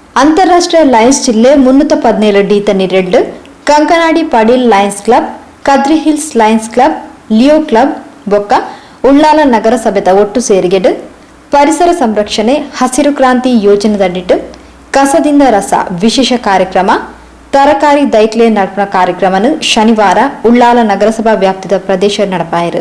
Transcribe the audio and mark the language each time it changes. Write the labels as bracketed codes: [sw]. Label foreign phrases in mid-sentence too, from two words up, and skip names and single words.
[tcy] ಅಂತಾರಾಷ್ಟ್ರೀಯ ಲಯನ್ಸ್ ಜಿಲ್ಲೆ 317 ಡಿ ತನಿ ರೆಡ್ ಕಂಕನಾಡಿ ಪಡೀಲ್ ಲಯನ್ಸ್ ಕ್ಲಬ್ ಕದ್ರಿ ಹಿಲ್ಸ್ ಲಯನ್ಸ್ ಕ್ಲಬ್ ಲಿಯೋ ಕ್ಲಬ್ ಬೊಕ್ಕ ಉಳ್ಳಾಲ ನಗರಸಭೆದ ಒಟ್ಟು ಸೇರಿಗೆಡು ಪರಿಸರ ಸಂರಕ್ಷಣೆ ಹಸಿರು ಕ್ರಾಂತಿ ಯೋಜನೆದಡಿಟ್ಟು ಕಸದಿಂದ ರಸ ವಿಶೇಷ ಕಾರ್ಯಕ್ರಮ ತರಕಾರಿ ದೈಕ್ಲೆ ನಡಪನ ಕಾರ್ಯಕ್ರಮನು ಶನಿವಾರ ಉಳ್ಳಾಲ ನಗರಸಭಾ ವ್ಯಾಪ್ತಿದ ಪ್ರದೇಶ ನಡಪಾಯಿರು.